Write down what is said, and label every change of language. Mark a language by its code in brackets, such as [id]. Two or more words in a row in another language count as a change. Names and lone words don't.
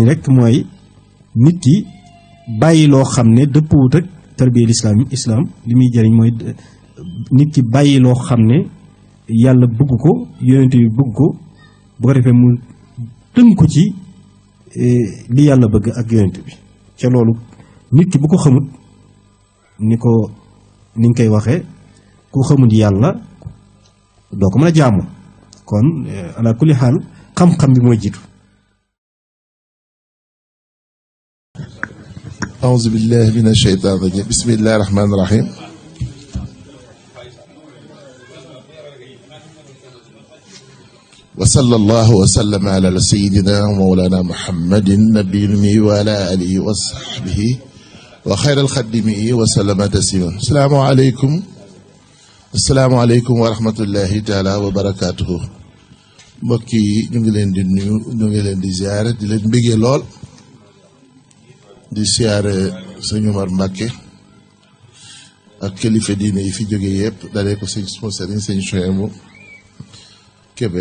[wo] rek mooy nit ki bàyyi loo xam ne dëppwut ak tarbiya islam li muy jëriñ mooy nit ki bàyyi loo xam ne yàlla bëgg ko yonent bi bëgg ko bu ko defee mu tënku ci li yàlla bëgg ak yonent bi ca loolu nit ki bu ko xamut ni nga koy waxee ku xamut yàlla doo ko mën a jaamu kon [ar] على كل حال [wo] xam-xam bi mooy jiitu. [ar] أعوذ بالله من الشيطان الرجيم بسم الله الرحمن الرحيم وصلى الله وسلم على سيدنا ومولانا محمد النبي الأمي وعلى آله وصحبه وخير الخدم وسلم تسليما السلام عليكم ورحمة الله تعالى وبركاته [wo] mbokk yi ñu ngi leen di nuyu ñu ngi leen di ziare di leen bëggee lool di siyaare sëñ Umar Mbàkke ak kilifa diine yi fi jóge yëpp dalee ko sëñ suma sëriñ sëñ Chouaïbou Kébé